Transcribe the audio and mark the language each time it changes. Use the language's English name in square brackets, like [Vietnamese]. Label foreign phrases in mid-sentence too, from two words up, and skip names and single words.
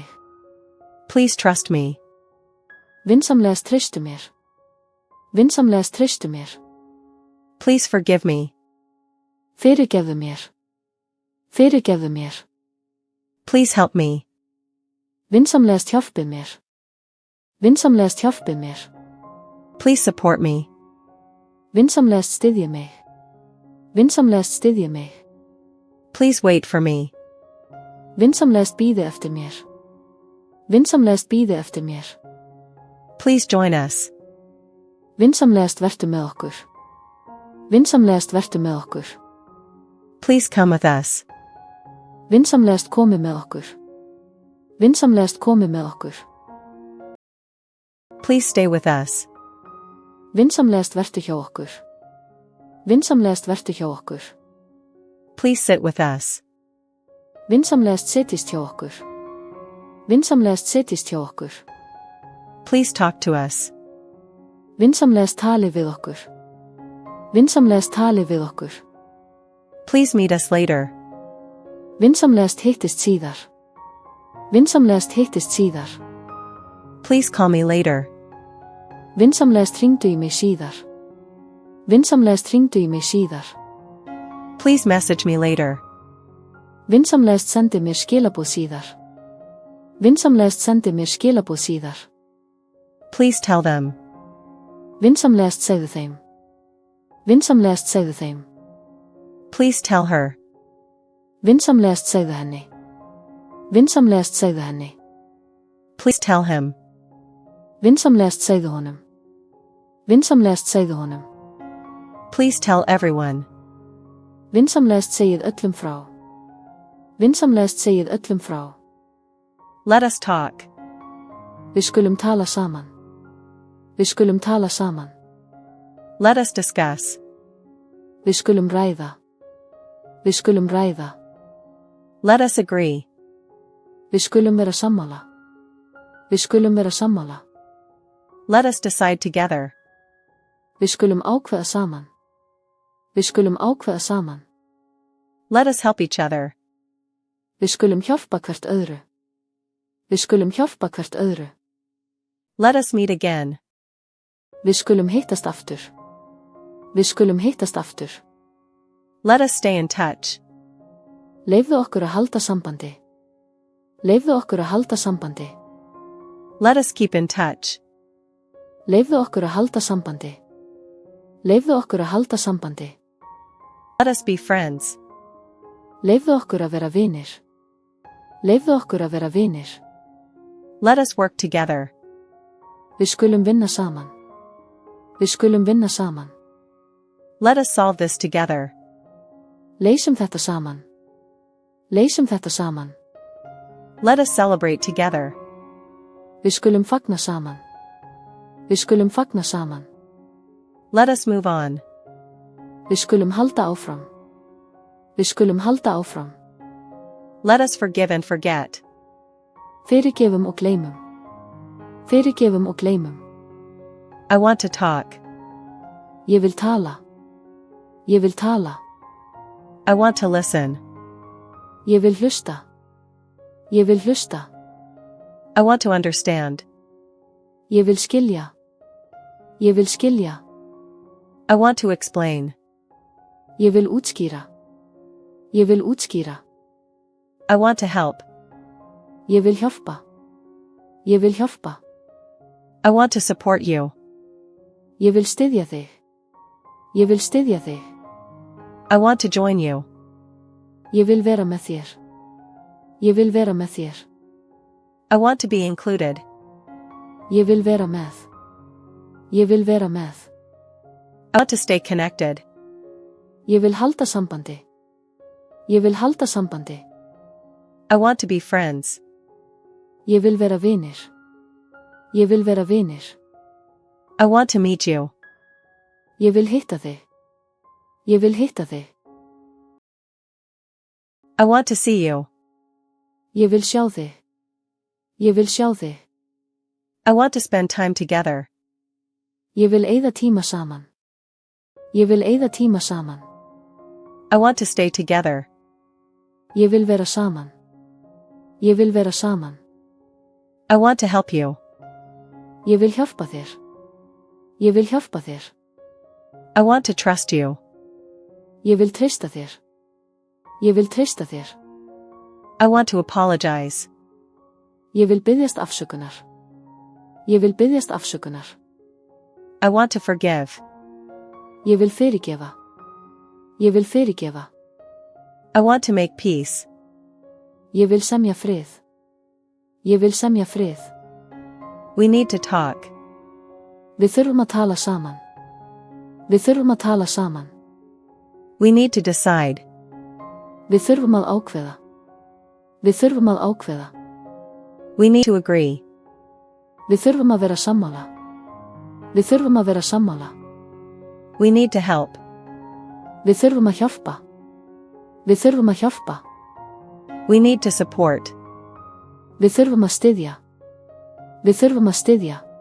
[English] Please trust me. [Icelandic] Vinsamlegast treystu mér. Vinsamlegast treystu mér. [English] Please forgive me. [Icelandic] Fyrirgefðu mér. Fyrirgefðu mér. [English] Please help me. [Icelandic] Vinsamlegast hjálpið mér. Vinsamlegast hjálpið mér. [English] Please support me. [Icelandic] Vinsamlegast styðji mig. Vinsamlegast styðji mig. [English] Please wait for me. [Icelandic] Vinsamlegast bíði eftir mér. Vinsamlegast bíði eftir mér. [English] Please join us. [Icelandic] Vinsamlegast vertu með okkur. Vinsamlegast vertu með okkur. [English] Please come with us. [Icelandic] Vinsamlegast komi með okkur. Vinsamlegast komi með okkur. [English] Please stay with us. [Icelandic] Vinsamlegast vertu hjá okkur. Vinsamlegast vertu hjá okkur. [English] Please sit with us. [Icelandic] Vinsamlegast setjist hjá okkur. Vinsamlegast setjist hjá okkur. [English] Please talk to us. [Icelandic] Vinsamlegast tali við okkur. Vinsamlegast tali við okkur. [English] Please meet us later. [Icelandic] Vinsamlegast hittist síðar. Vinsamlegast hittist síðar. [English] Please call me later. [Icelandic] Vinsamlegast hringdu í mig síðar. Vinsamlegast hringdu í mig síðar. [English] Please message me later. [Icelandic] Vinsamlegast sendi mér skilaboð síðar. Vinsamlegast sendi mér skilaboð síðar. [English] Please tell them. [Icelandic] Vinsamlegast segðu þeim. Vinsamlegast segðu þeim. [English] Please tell her. [Icelandic] Vinsamlegast segðu henni. Vinsamlegast segðu henni. [English] Please tell him. [Icelandic] Vinsamlegast segðu honum. Vinsamlegast segðu honum. [English] Please tell everyone. [Icelandic] Vinsamlegast segið öllum frá. Vinsamlegast segið öllum frá. [English] Let us talk. [Icelandic] Við skulum tala saman. Við skulum tala saman. [English] Let us discuss. [Icelandic] Við skulum ræða. Við skulum ræða. [English] Let us agree. [Icelandic] Við skulum vera sammála. Við skulum vera sammála. [English] Let us decide together. [Icelandic] Við skulum ákveða saman. Við skulum ákveða saman. [English] Let us help each other. [Icelandic] Við skulum hjálpa hvert öðru. Við skulum hjálpa hvert öðru. [English] Let us meet again. [Icelandic] Við skulum hittast aftur. Við skulum hittast aftur. [English] Let us stay in touch. [Icelandic] Leyfðu okkur að halda sambandi. Leyfðu okkur að halda sambandi. [English] Let us keep in touch. [Icelandic] Leyfðu okkur að halda sambandi. Leyfðu okkur að halda sambandi. [English] Let us be friends. [Icelandic] Leyfðu okkur að vera vinir. Leyfðu okkur að vera vinir. [English] Let us work together. [Icelandic] Við skulum vinna saman. Við skulum vinna saman. [English] Let us solve this together. [Icelandic] Leysum þetta saman. Leysum þetta saman. [English] Let us celebrate together. [Icelandic] Við skulum fagna saman. Við skulum fagna saman. [English] Let us move on. [Icelandic] Við skulum halda áfram. Við skulum halda áfram. [English] Let us forgive and forget. [Icelandic] Fyrirgefum og gleymum. Fyrirgefum og gleymum. [English] I want to talk. [Icelandic] Ég vil tala. Ég vil tala. [English] I want to listen. [Icelandic] Ég vil hlusta. Ég vil hlusta. [English] I want to understand. [Icelandic] Ég vil skilja. Ég vil skilja. [English] I want to explain. [Icelandic] Ég vil útskýra. Ég vil útskýra. [English] I want to help. [Icelandic] Ég vil hjálpa. Ég vil hjálpa. [English] I want to support you. [Icelandic] Ég vil styðja þig. Ég vil styðja þig. [English] I want to join you. [Icelandic] Ég vil vera með þér. Ég vil vera með þér. [English] I want to be included. [Icelandic] Ég vil vera með. Ég vil vera með. [English] I want to stay connected. [Icelandic] Ég vil halda sambandi. Ég vil halda sambandi. [English] I want to be friends. [Icelandic] Ég vil vera vinir. Ég vil vera vinir. [English] I want to meet you. [Icelandic] Ég vil hitta þig. Ég vil hitta þig. [English] I want to see you. [Icelandic] Ég vil sjá þig. Ég vil sjá þig. [English] I want to spend time together. [Icelandic] Ég vil eyða tíma saman. Ég vil eyða tíma saman. [English] I want to stay together. [Icelandic] Ég vil vera saman. Ég vil vera saman. [English] I want to help you. [Icelandic] Ég vil hjálpa þér. Ég vil hjálpa þér. [English] I want to trust you. [Icelandic] Ég vil treysta þér. Ég vil treysta þér. [English] I want to apologize. [Icelandic] Ég vil biðjast afsökunar. Ég vil biðjast afsökunar. [English] I want to forgive. [Icelandic] Ég vil fyrirgefa. Ég vil fyrirgefa. [English] I want to make peace. [Icelandic] Ég vil semja frið. Ég vil semja frið. [English] We need to talk. [Icelandic] Við þurfum að tala saman. Við þurfum að tala saman. [English] We need to decide. [Icelandic] Við þurfum að ákveða. Við þurfum að ákveða. [English] We need to agree. [Icelandic] Við þurfum að vera sammála. Við þurfum að vera sammála. [English] We need to help. [Icelandic] Við þurfum að hjálpa. Við þurfum að hjálpa. [English] We need to support. [Icelandic] Við þurfum að styðja. Við þurfum að styðja.